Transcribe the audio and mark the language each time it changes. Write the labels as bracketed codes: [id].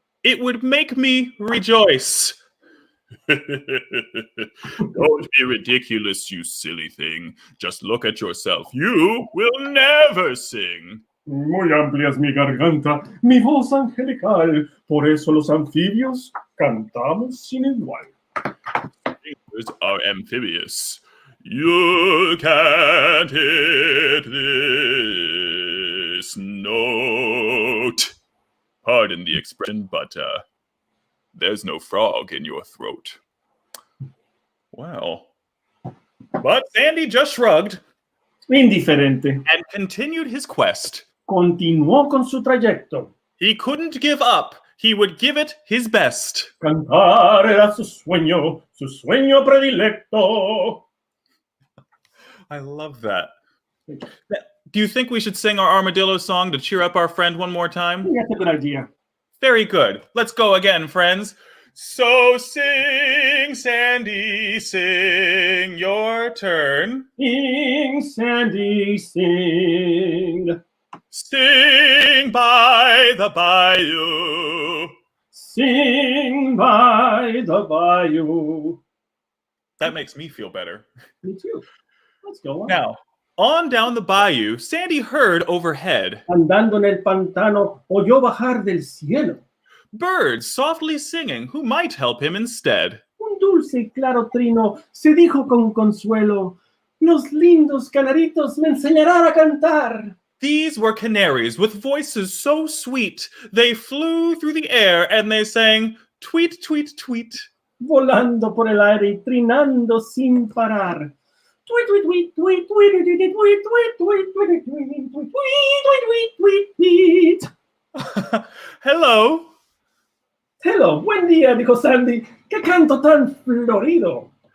[en] It would make me rejoice. Don't be ridiculous, you silly thing. Just look at yourself. You will never sing. [es] Muy amplia es mi garganta, mi voz angelical. Por eso los anfibios cantamos sin igual. [en] Singers are amphibious. You can't hit this note. Pardon the expression, but there's no frog in your throat. Well, but Sandy just shrugged [es] Indiferente. [en] and continued his quest. [es] Continuó con su trayecto. [en] He couldn't give up. He would give it his best. [es] Cantar era su sueño predilecto. [en] I love that. Do you think we should sing our armadillo song to cheer up our friend one more time? That's a good idea. Very good. Let's go again, friends. So sing, Sandy, sing your turn. Sing, Sandy, sing. Sing by the bayou. Sing by the bayou. That makes me feel better. Me too. Let's go on. Now, on down the bayou, Sandy heard overhead [es] Andando en el pantano, oyó bajar del cielo [en] birds softly singing who might help him instead. [es] un dulce y claro trino. Se dijo con consuelo: los lindos canaritos me enseñarán a cantar. [en] These were canaries with voices so sweet. They flew through the air and they sang, tweet, tweet, tweet. [es] Volando por el aire y trinando sin parar. Tweet, tweet, tweet, tweet, tweet, tweet, tweet, tweet, tweet, tweet, tweet, tweet, tweet, tweet. [en] Hello. [es] Hello, buen día, dijo Sandy. ¡Qué canto tan florido!